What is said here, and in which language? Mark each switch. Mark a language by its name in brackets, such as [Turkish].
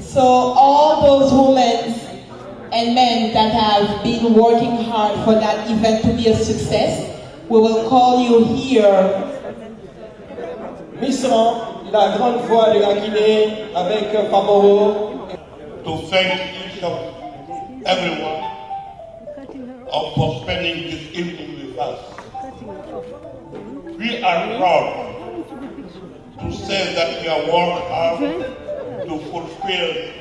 [English] So all those women and men that have been working hard for that event to be a success, we will call you here. [French] Misran, la grande voix de la Guinée avec Famoro. [English] To thank each of everyone for spending this evening with us. We are proud to say that we have worked hard to fulfill